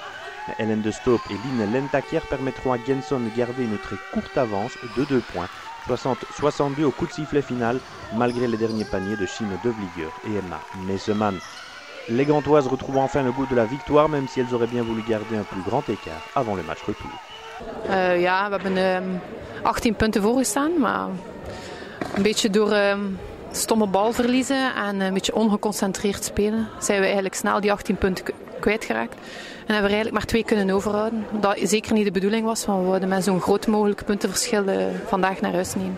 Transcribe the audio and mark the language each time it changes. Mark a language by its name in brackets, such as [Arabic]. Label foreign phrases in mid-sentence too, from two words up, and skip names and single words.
[French] Hélène de Stoop et Line Lentakier permettront à Genson de garder une très courte avance de 2 points, 60-62 au coup de sifflet final, malgré les derniers paniers de Chine Devlieger et Emma Mezeman. Les Gantoises retrouvent enfin le goût de la victoire, même si elles auraient bien voulu garder un plus grand écart avant le match retour. [Dutch] Ja, we hebben 18 punten voorgestaan, maar een beetje door stomme balverliezen en een beetje ongeconcentreerd spelen zijn we eigenlijk snel die 18 punten kwijtgeraakt. En hebben we eigenlijk maar 2 kunnen overhouden. Dat zeker niet de bedoeling was, want we wilden met zo'n groot mogelijk puntenverschil vandaag naar huis nemen.